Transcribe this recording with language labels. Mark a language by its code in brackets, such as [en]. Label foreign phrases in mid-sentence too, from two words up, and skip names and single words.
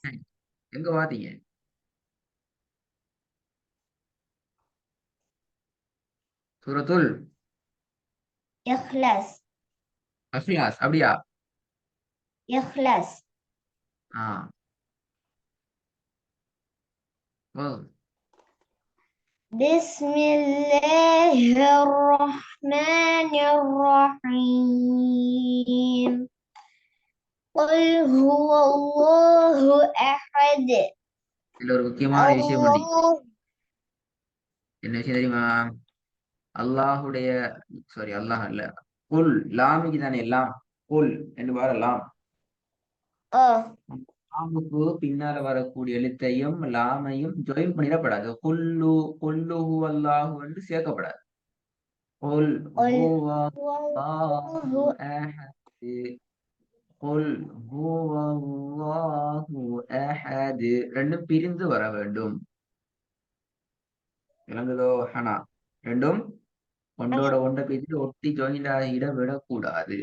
[ta] எங்க பாத்தீங்க? சூரத்துல் இஹ்லாஸ் அஹ்லாஸ் அப்படியா? இஹ்லாஸ் ஆ ஓ [ar] بسم الله الرحمن الرحيم قل هو الله أحد [ta] இதுல ஒரு முக்கியமான விஷயம் உண்டு. [ar] الله [ta] என்ன விஷயம் தெரியுமா? அல்லாஹுடைய சாரி அல்லாஹ் அல்ல, குல் லாமிக்கு தானே எல்லாம். குல் என்று வரலாம். آه லாமுக்கு பின்னால வரக்கூடிய எழுத்தையும் லாமையும் ஜாயின் பண்ணிடப்படாது. [ar] قل قله الله [ta] என்று சேர்க்கப்படாது. [ar] குல் قل ஹுவ هو அல்லாஹு الله அஹது. قل هو الله أحد [ta] ரெண்டும் பிரிந்து வர வேண்டும். விளங்குதோ? ஹனா ரெண்டும் ஒன்றோட ஒன்றை பேசிட்டு ஒட்டி ஜாயிண்ட் ஆகிட விடக்கூடாது.